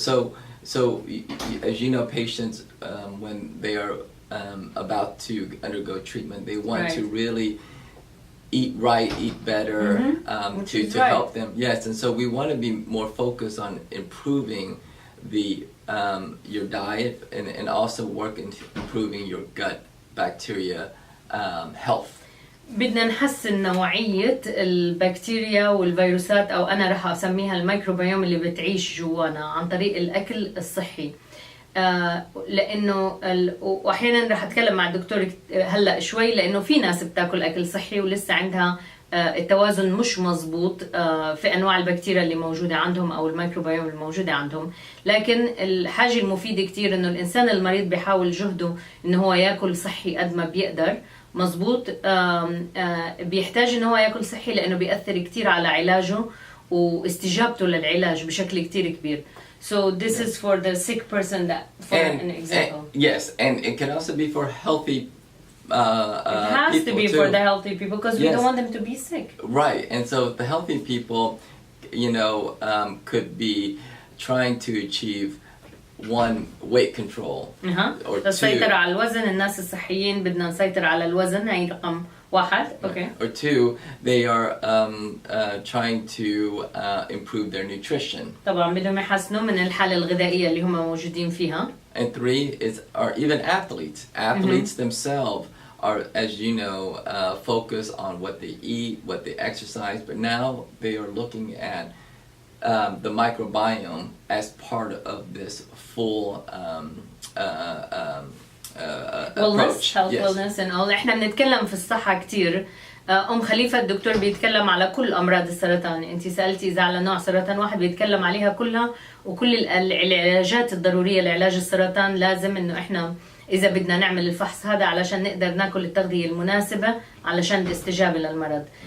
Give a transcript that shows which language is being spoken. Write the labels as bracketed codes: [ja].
[en] So as you know, patients when they are about to undergo treatment, they want to really eat right, eat better to help them. Yes, and so we want to be more focused on improving your diet and also work in improving your gut bacteria health. [ar] بدنا نحسن نوعية البكتيريا والفيروسات أو أنا رح أسميها الميكروبيوم اللي بتعيش جوانا عن طريق الأكل الصحي. لأنه وأحيانا رح أتكلم مع الدكتور هلأ شوي لأنه في ناس بتاكل أكل صحي ولسه عندها التوازن مش مزبوط في أنواع البكتيريا اللي موجودة عندهم أو الميكروبيوم الموجودة عندهم. لكن الحاجة المفيدة كتير إنه الإنسان المريض بيحاول جهده إنه هو يأكل صحي قد ما بيقدر. مزبوط. بيحتاج إنه هو يأكل صحي لأنه بيأثر كتير على علاجه واستجابته للعلاج بشكل كتير كبير. [en] So this is for the sick person that for an example. Yes, and it can also be for healthy it has to be too. For the healthy people because we don't want them to be sick. Right, and so the healthy people, you know, could be trying to achieve one, weight control, or two. [ar] السيطرة على الوزن. الناس الصحيين بدنا نسيطر على الوزن. هاي رقم واحد. Okay. [en] Or two, they are trying to improve their nutrition. [ar] طبعا بدهم يحسنوا من الحالة الغذائية اللي هم موجودين فيها. [en] And three are even athletes. Athletes themselves are, as you know, focused on what they eat, what they exercise, but now they are looking at the microbiome as part of this full wellness, approach. health, Yes. wellness and all. [ar] احنا بنتكلم في الصحة كتير. خليفة الدكتور بيتكلم على كل أمراض السرطان. أنت سألتي إذا على نوع سرطان واحد بيتكلم عليها كلها وكل العلاجات الضرورية لعلاج السرطان. لازم إنه إحنا إذا بدنا نعمل الفحص هذا علشان نقدر ناكل التغذية المناسبة علشان الاستجابة للمرض.